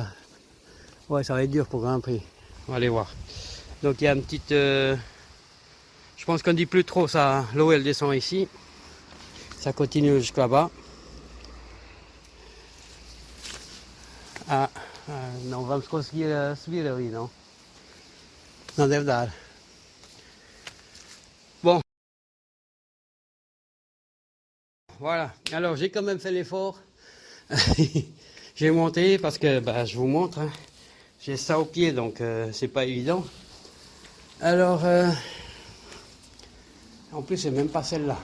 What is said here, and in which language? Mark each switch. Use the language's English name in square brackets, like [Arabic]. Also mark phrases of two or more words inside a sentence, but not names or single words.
[French] Ouais, ça va être dur pour grimper. On va aller voir. Donc il y a une petite... Je pense qu'on dit plus trop ça. L'eau elle descend ici. Ça continue jusqu'à là-bas. Non, [Portuguese] vamos conseguir subir ali, non? Não deve dar. [French] Bon. Voilà. Alors j'ai quand même fait l'effort. J'ai monté parce que bah, je vous montre. Hein. J'ai ça au pied donc c'est pas évident. Alors en plus c'est même pas celle-là.